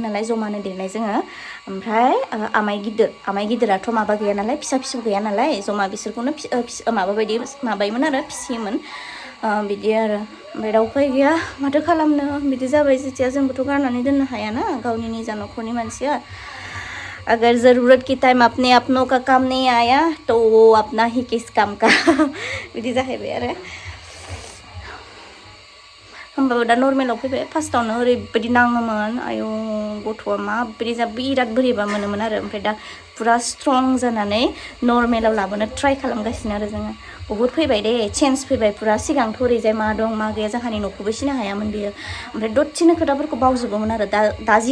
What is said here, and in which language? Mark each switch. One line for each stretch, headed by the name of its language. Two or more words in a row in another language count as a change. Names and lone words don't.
Bodo: नालाय जमानो देरनाय जोङो ओमफ्राय आमाइ गिदिराथ' माबा गैया नालाय फिसा गैया नालाय जमा बिसोरखौनो माबायोमोन आरो फिसियोमोन बिदि आरो ओमफ्राय दा उफाय गैया माथो खालामनो बिदि जाबाय जेथिया जोंबोथ' गारनानै दोननो हायाना गावनि निजा न'खरनि मानसिया
Hindi: अगर ज़रूरत की टाइम अपने अपनों का काम नहीं आया तो वो अपना ही किस काम का
Bodo: बिदि जाहैबाय आरो होमबाबो दा नर्मेलाव फैबाय फार्स्टआवनो ओरैबायदि नाङोमोन आयौ गथ'आ माबायदि जा बिराद बोरैबा मोनोमोन आरो ओमफ्राय दा पुरा स्ट्रं जानानै नर्मेलाव लाबोनो ट्राइ खालामगासिनो आरो जोङो बहुद फैबाय दे चेन्ज फैबाय पुरा सिगांथ' ओरैजाय मा दं मा गैया जोंहानि न'खौबो सिनो हायामोन बियो ओमफ्राय दसेनो खोथाफोरखौ बावजोबोमोन आरो दा जि